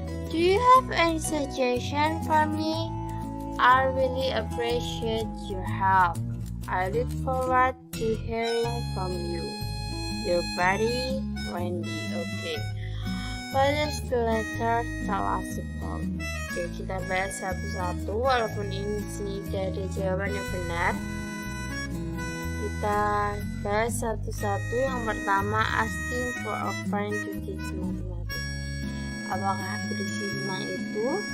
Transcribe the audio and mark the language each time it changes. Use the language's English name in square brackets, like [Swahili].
[English] Do you have any suggestion for me? I really appreciate your help. I look forward to hearing from you. Your buddy, Wendy. Okay. What does the letter tell us about? [Indonesian] Oke, kita bahas satu-satu. Walaupun ini di sini tidak ada jawaban yang benar, kita bahas satu-satu. Yang pertama, [English] asking for a friend to teach mathematics. [Indonesian] Apakah berisi tentang itu?